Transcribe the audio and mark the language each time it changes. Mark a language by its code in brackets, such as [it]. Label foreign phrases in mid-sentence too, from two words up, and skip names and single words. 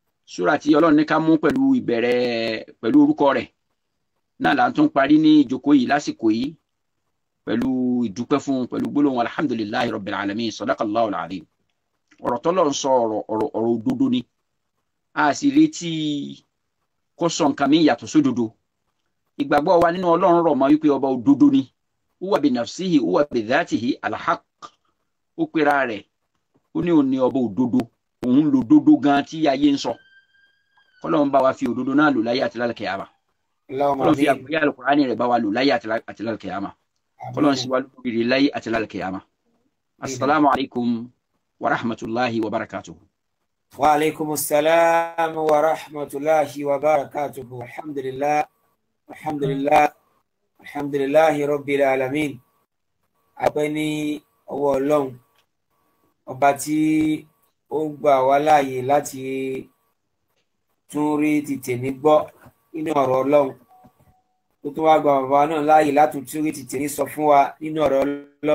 [yo] súrà tí Ọlọ́run ní ká mú pẹ̀lú ìbẹ̀rẹ̀ pẹ̀lú orúkọ rẹ̀ náà là ń tún parí ní ìjókòó yìí lásìkò yìí pẹ̀lú ìdúpẹ́ fún pẹ̀lú gbólóhùn [ar] الحمد لله رب العالمين صدق الله العظيم. [yo] ọ̀rọ̀ t'Ọlọ́run sọ ọ̀rọ̀ òdodo ni a sì retí kó sọ nǹkan mi yàtọ̀ sódodo. ìgbàgbọ́ wa nínú Ọlọ́run rọ̀ mọ́ wípé ọba òdodo ni [ar] هو بنفسه هو بذاته الحق. [yo] ó pera rẹ̀ ó ní òun ní ọba òdodo òun lò dodo gan tí ayé ń sọ. Ọlọ́run bá wa fi òdodo náà lò láyé àti lálùkìyámà. Ọlọ́run fi àgbéyà Al-Qur'ani rẹ̀ bá wa lò láyé àti lálùkìyámà. Ọlọ́run sì wá lórí láyé àti lálùkìyámà. [ar] السلام عليكم ورحمة الله وبركاته. وعليكم السلام ورحمة الله وبركاته. الحمد لله، الحمد لله، الحمد لله رب العالمين. [yo] Àpẹ́ ní ọwọ́ Ọlọ́run ọba tí ó gbà wá láàyè láti tún rí ti tèmi gbọ́ nínú ọ̀rọ̀ Ọlọ́run, tó tún wá gba bàbá náà láàyè láti tún rí ti tèmi sọ fún wa nínú ọ̀rọ̀ Ọlọ́run.